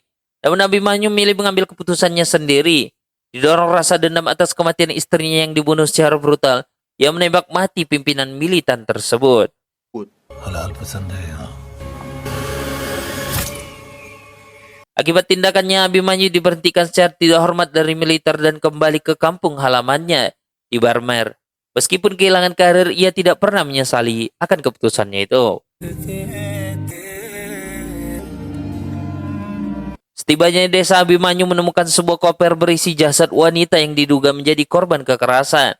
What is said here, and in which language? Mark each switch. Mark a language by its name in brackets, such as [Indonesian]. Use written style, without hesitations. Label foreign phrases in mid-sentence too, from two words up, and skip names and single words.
[Indonesian] Namun Abhimanyu memilih mengambil keputusannya sendiri. Didorong rasa dendam atas kematian istrinya yang dibunuh secara brutal, ia menembak mati pimpinan militan tersebut. [Hindi] हलाल पसंद है यहाँ। [Indonesian] Akibat tindakannya, Abhimanyu diberhentikan secara tidak hormat dari militer dan kembali ke kampung halamannya di Barmer. Meskipun kehilangan karir, ia tidak pernah menyesali akan keputusannya itu. Setibanya di desa, Abhimanyu menemukan sebuah koper berisi jasad wanita yang diduga menjadi korban kekerasan.